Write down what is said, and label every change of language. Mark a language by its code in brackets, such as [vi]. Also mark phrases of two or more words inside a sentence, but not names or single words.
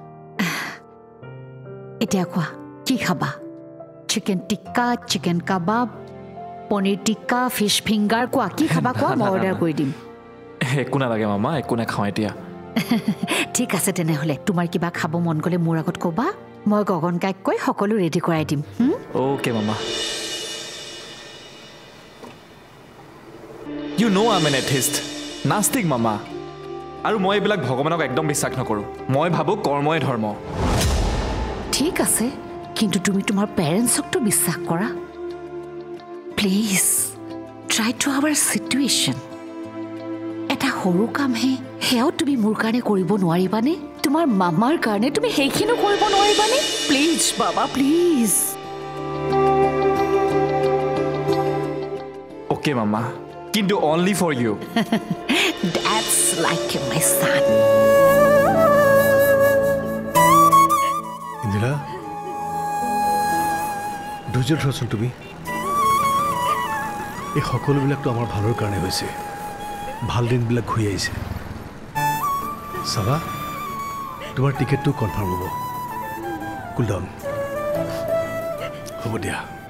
[as] এতিয়া কোৱা কি খাবা চিকেন টিক্কা চিকেন কাবাব পনীৰ টিক্কা ফিছ ফিংগাৰ কোৱা কি খাবা কোৱা মই অৰ্ডাৰ কৰি দিম একো নালাগে মামা একো নাখাওঁ এতিয়া ঠিক আছে তেনেহ'লে তোমাৰ কিবা খাব মন গ'লে মোৰ আগত ক'বা মই গগন কাইক কৈ সকলো ৰেডি কৰাই দিম অ'কে মামা [en] You know I'm an atheist. [as] নাস্তিক, মামা. আৰু মই এইবিলাক ভগৱানক একদম বিশ্বাস নকৰোঁ মই ভাবোঁ কৰ্মই ধৰ্ম ঠিক আছে কিন্তু তুমি তোমাৰ পেৰেণ্টছকতো বিশ্বাস কৰা [en] please try to our situation [as] এটা সৰু কামহে সেয়াও তুমি মোৰ কাৰণে কৰিব নোৱাৰিবানে তোমাৰ মামাৰ কাৰণে তুমি সেইখিনিও কৰিব নোৱাৰিবানে প্লিজ বাবা প্লিজ অ'কে মামা কিন্তু [en] only for you That's like my son. [as] ইন্দিৰা ধৈৰ্য ধৰাচোন তুমি এই সকলোবিলাকতো আমাৰ ভালৰ কাৰণে হৈছে ভাল দিনবিলাক ঘূৰি আহিছে চাবা তোমাৰ টিকেটটো কনফাৰ্ম হ'ব [en] cool down [as] হ'ব দিয়া